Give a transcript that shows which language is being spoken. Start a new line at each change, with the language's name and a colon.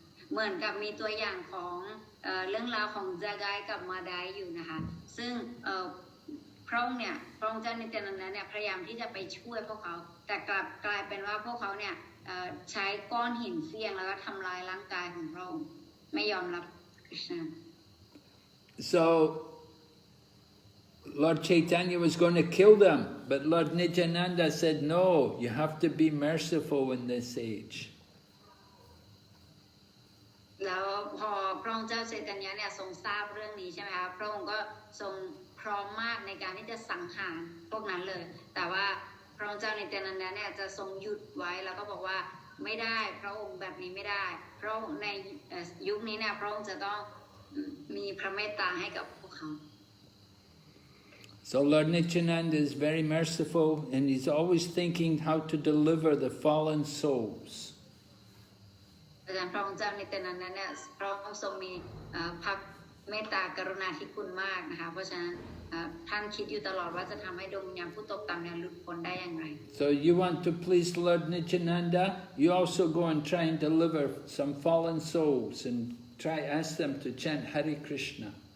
Thai: เหมือนกับมีตัวอย่างของเรื่องราวของจากายกับมาไดอยู่นะคะซึ่งพระองค์เจ้านิตยานันดาเนี่ยพยายามที่จะไปช่วยพวกเขาแต่กลับกลายเป็นว่าพวกเขาเนี่ยใช้ก้อนหินเฟี้ยงแล้วก็ทำลายร่างกายของพระองค์ไม่ยอมรับ Krishna.
English: So Lord Chaitanya was going to kill them, but Lord Nityananda said, no, you have to be merciful in this age.
Thai: แล้วพอพระองค์เจ้าเชตัญญะเนี่ยทรงทราบเรื่องนี้ใช่ไหมคะพระองค์ก็ทรงพร้อมมากในการที่จะสังหารพวกนั้นเลยแต่ว่าพระองค์เจ้านิตยานันดาเนี่ยจะทรงหยุดไว้แล้วก็บอกว่าไม่ได้พระองค์แบบนี้ไม่ได้เพราะในยุคนี้เนี่ยพระองค์จะต้องมีพระเมตตาให้กับพวกเขา
English: So Lord Nityananda is very merciful and he's always thinking how to deliver the fallen souls.
Thai: อาจารย์พระองค์เจ้านิตยานันดาเนี่ยพระองค์ทรงมีพระเมตตากรุณาธิคุณมากนะคะเพราะฉะนั้นท่านคิดอยู่ตลอดว่าจะทำให้ดวงวิญญาณผู้ตกต่ำเนี่ยหลุดพ้นได้อย่างไร
English: So you want to please Lord Nityananda, you also go and try and deliver some fallen souls and try ask them to chant Hare Krishna.